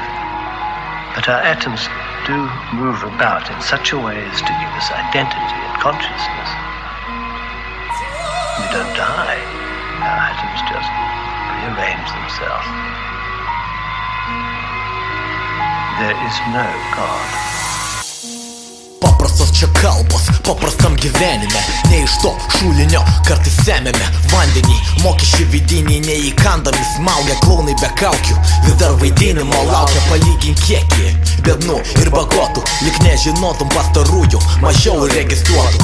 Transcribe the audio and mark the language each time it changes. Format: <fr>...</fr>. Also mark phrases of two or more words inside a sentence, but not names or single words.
<en>But our atoms do move about in such a way as to give us identity and consciousness. We don't die. Our atoms just rearrange themselves. There is no God.</en> <lt>Paprastos čia kalbos, paprastam gyvenime. Ne iš to šulinio kartais semiame vandenį. Mokesčiai vidiniai neįkandami smaugia, klaunai be kaukių vis dar vaidinimo laukia. Palygink kiekį bėdnų ir bagotų, lyg nežinotum pastarųjų, mažiau registruotų.</lt>